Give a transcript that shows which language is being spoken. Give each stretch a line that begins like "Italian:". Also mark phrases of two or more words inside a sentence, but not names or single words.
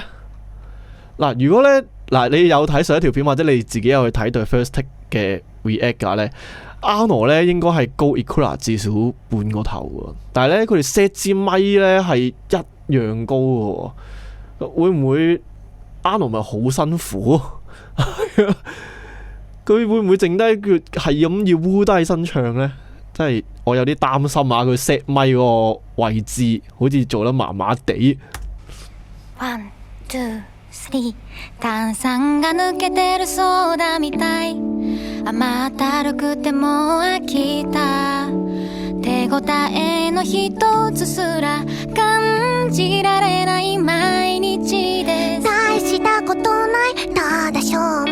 Cantonese: 嗱，如果咧你有睇上一條片或者你自己有去睇對 First Take 嘅 react 嘅話咧。Arno 咧應該係高 Ikuta 至少半個頭喎，但係咧佢哋 set 支咪咧係一樣高嘅喎，會唔會 Arno 咪好辛苦？佢會唔會剩低佢係咁要烏低身唱咧？真係我有啲擔心啊！佢 set 咪個位置好似做得麻麻地。
Japanese: 1、2、3 炭酸が抜けてるそうだみたい甘ったるくても飽きた手応えの一つすら感じられない毎日です大したことないただしょう